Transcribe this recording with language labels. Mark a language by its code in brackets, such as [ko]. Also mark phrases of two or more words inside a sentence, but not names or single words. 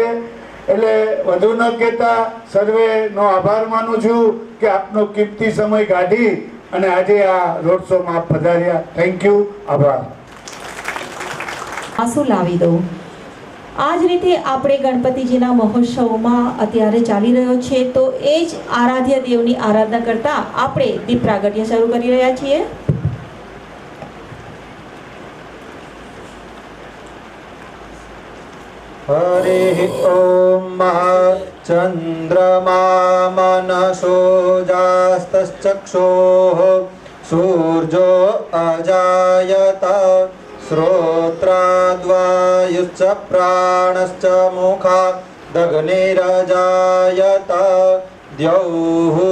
[gu] એટલે વધુ ન કહેતા સર્વેનો આભાર માનું છું કે આપનો કિંમતી સમય કાઢી અને આજે આ રોડ શોમાં આપ પધાર્યા. [en] thank you, આભાર. [gu] આંસુ લાવી દઉં. આ જ રીતે આપણે ગણપતિજીના મહોત્સવમાં અત્યારે ચાલી રહ્યો છે તો એ જ આરાધ્ય દેવની આરાધના કરતા આપણે દીપ પ્રાગટ્ય શરૂ કરી રહ્યા છીએ. [sa] हरि ओम चंद्रमा मनसो जास्तश्चक्षुः सूर्यो अजायत श्रोत्राद्वायुश्च प्राणश्च मुखादग्निरजायत द्यौः